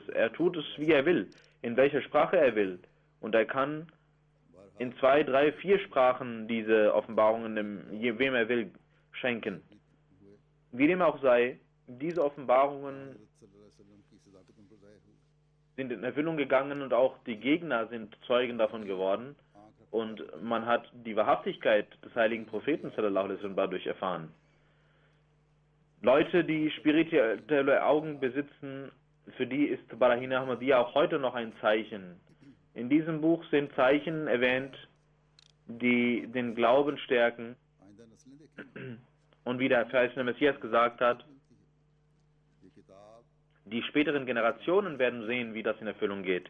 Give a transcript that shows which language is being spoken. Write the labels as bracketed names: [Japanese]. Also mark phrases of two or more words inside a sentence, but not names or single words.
[German] Er tut es, wie er will, in welcher Sprache er will. Und er kann in 2, 3, 4 Sprachen diese Offenbarungen wem er will schenken. Wie dem auch sei, diese Offenbarungen sind in Erfüllung gegangen und auch die Gegner sind Zeugen davon geworden. Und man hat die Wahrhaftigkeit des heiligen Propheten [Arabic] صلى الله عليه وسلم [German] dadurch erfahren. Leute, die spirituelle Augen besitzen, für die ist Barahin-e Ahmadiyya auch heute noch ein Zeichen. In diesem Buch sind Zeichen erwähnt, die den Glauben stärken. Und wie der verheißene Messias gesagt hat, Die späteren Generationen werden sehen, wie das in Erfüllung geht.